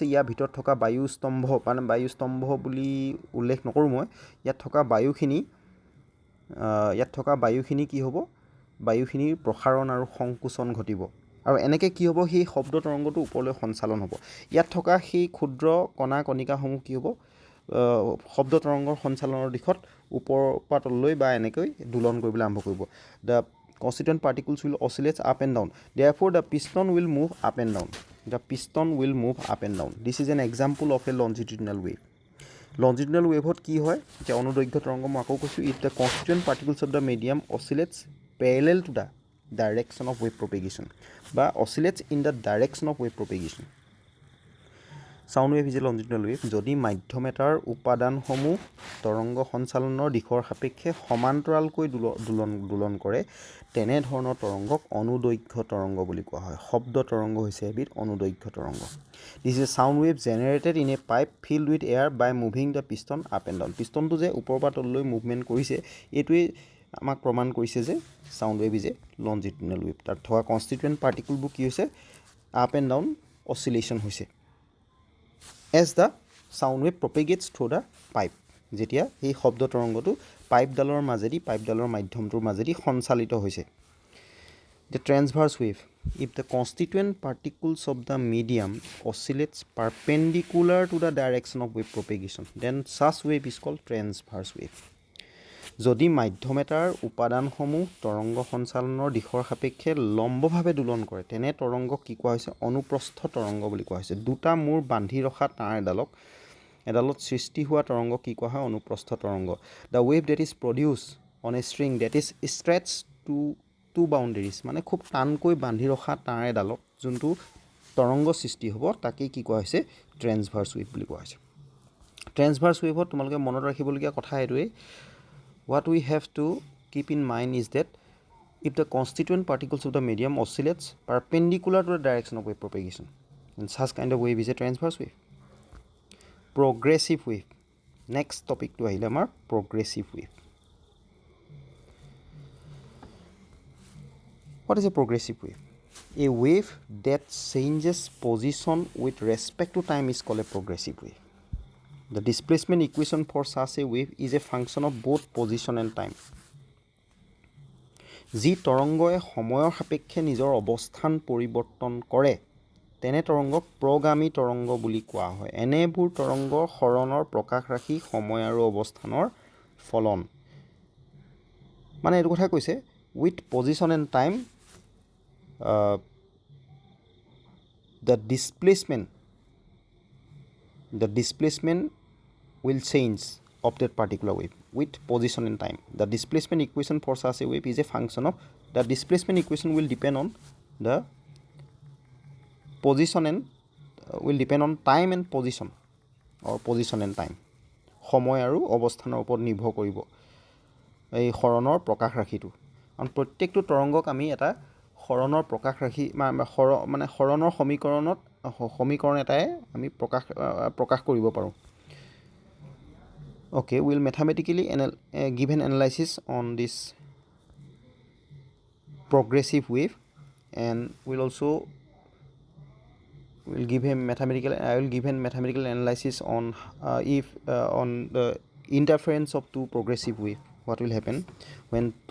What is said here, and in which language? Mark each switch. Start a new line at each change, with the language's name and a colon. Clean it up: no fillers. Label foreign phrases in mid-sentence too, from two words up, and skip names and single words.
Assamese: ইয়াৰ ভিতৰত থকা বায়ুস্তম্ভ বুলি উল্লেখ নকৰোঁ মই, ইয়াত থকা বায়ুখিনি কি হ'ব? বায়ুখিনিৰ প্ৰসাৰণ আৰু সংকোচন ঘটিব. আৰু এনেকৈ কি হ'ব? সেই শব্দ তৰংগটো ওপৰলৈ সঞ্চালন হ'ব. ইয়াত থকা সেই ক্ষুদ্ৰ কণা কণিকাসমূহ কি হ'ব? শব্দ তৰংগৰ সঞ্চালনৰ দিশত ওপৰৰ পৰা তললৈ বা এনেকৈ দোলন কৰিবলৈ আৰম্ভ কৰিব.
English: দ্য constituent particles will oscillate up and down. Therefore, the piston will move up and down. This is an example of a longitudinal wave. Longitudinal wave
Assamese: কি হয়? যে অনুদৈৰ্ঘ্য তৰংগ মই আকৌ কৈছোঁ,
English: if the constituent particles of the medium oscillates parallel to the direction of wave propagation বা oscillates in the direction of wave propagation. sound wave is a longitudinal wave
Assamese: যদি মাধ্যম এটাৰ উপাদানসমূহ তৰংগ সঞ্চালনৰ দিশৰ সাপেক্ষে সমান্তৰালকৈ দোলন কৰে তেনেধৰণৰ তৰংগক অনুদৈৰ্ঘ্য তৰংগ বুলি কোৱা হয় শব্দ তৰংগ হৈছে এবিধ অনুদৈৰ্ঘ্য তৰংগ
English: this is a sound wave generated in a pipe filled with air by moving the piston up and down
Assamese: পিষ্টনটো যে ওপৰৰ পৰা তললৈ মুভমেণ্ট কৰিছে এইটোৱেই আমাক প্ৰমাণ কৰিছে যে
English: sound wave is a longitudinal wave
Assamese: তাত থকা কনষ্টিটুৱেণ্ট পাৰ্টিকুলবোৰ কি হৈছে
English: up and down oscillation হৈছে as the sound wave propagates through the pipe
Assamese: যেতিয়া এই শব্দ তৰংগটো পাইপডালৰ মাজেদি পাইপডালৰ মাধ্যমটোৰ মাজেদি সঞ্চালিত হৈছে
English: the transverse wave if the constituent particles of the medium oscillates perpendicular to the direction of wave propagation then such wave is called transverse wave
Assamese: যদি মাধ্যম এটাৰ উপাদানসমূহ তৰংগ সঞ্চালনৰ দিশৰ সাপেক্ষে লম্বভাৱে দোলন কৰে তেনে তৰংগক কি কোৱা হৈছে অনুপ্ৰস্থ তৰংগ বুলি কোৱা হৈছে দুটা মূৰ বান্ধি ৰখা তাঁৰ এডালত সৃষ্টি হোৱা তৰংগ কি কোৱা হয় অনুপ্ৰস্থ তৰংগ
English: the wave that is produced on a string that is stretched to boundaries
Assamese: মানে খুব টানকৈ বান্ধি ৰখা তাঁৰ এডালত যোনটো তৰংগ সৃষ্টি হ'ব তাকেই কি কোৱা হৈছে ট্ৰেন্সভাৰ্ছ ৱেভ বুলি কোৱা হৈছে ট্ৰেন্সভাৰ্ছ ৱেভত তোমালোকে মনত ৰাখিবলগীয়া কথা এইটোৱেই
English: what we have to keep in mind is that if the constituent particles of the medium oscillates perpendicular to the direction of wave propagation then such kind of wave is a transverse wave progressive wave next topic to ahile amar progressive wave what is a progressive wave a wave that changes position with respect to time is called a progressive wave The displacement equation for such a wave is a function of both position and time.
Assamese: যি তৰংগই সময়ৰ সাপেক্ষে নিজৰ অৱস্থান পৰিৱৰ্তন কৰে তেনে তৰংগক প্ৰগামী তৰংগ বুলি কোৱা হয় এনেবোৰ তৰংগৰ সৰণৰ প্ৰকাশ ৰাখি সময় আৰু অৱস্থানৰ ফলন মানে এইটো কথা কৈছে
English: with position and time the displacement will change of that particular wave with position and time. The displacement equation for such a wave is a function of the displacement equation will depend on the position and will depend on time and position or position and time.
Assamese: সময় আৰু অৱস্থানৰ ওপৰত নিৰ্ভৰ কৰিব এই হৰণৰ প্ৰকাশ ৰাশিটো কাৰণ প্ৰত্যেকটো তৰংগক আমি এটা হৰণৰ প্ৰকাশ ৰাশি মানে হৰণৰ সমীকৰণ এটাই আমি প্ৰকাশ কৰিব পাৰোঁ
English: Okay, we'll mathematically give an analysis on this progressive wave and I will give a mathematical analysis on on the interference of two progressive wave what will happen when